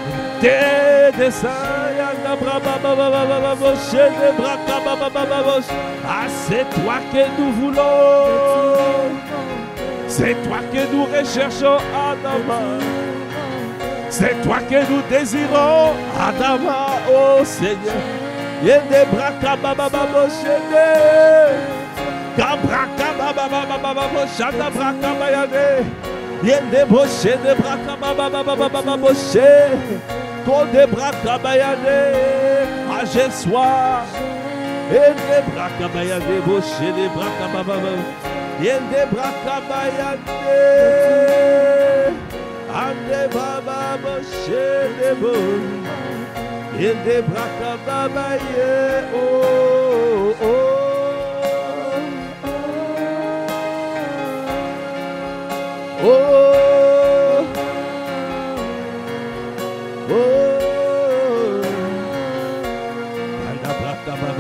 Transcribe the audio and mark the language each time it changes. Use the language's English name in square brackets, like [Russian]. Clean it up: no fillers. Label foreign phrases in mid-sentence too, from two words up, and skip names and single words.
[French] Ah, c'est toi que nous voulons. C'est toi que nous recherchons, Adama. C'est toi que nous désirons, Adama, oh Seigneur. Yende braka baba baba shende. Kabraka baba baba baba shanda braka bayade. Yende boshe de braka baba baba baba boshe. Kode braka bayade. Ah, j'ai soif. Yende braka bayade boshe de braka baba baba. Yende braka bayade. Ande baba boshe de bo. Yende braka baba ye. Oh oh. Oh, oh, anda braka baba.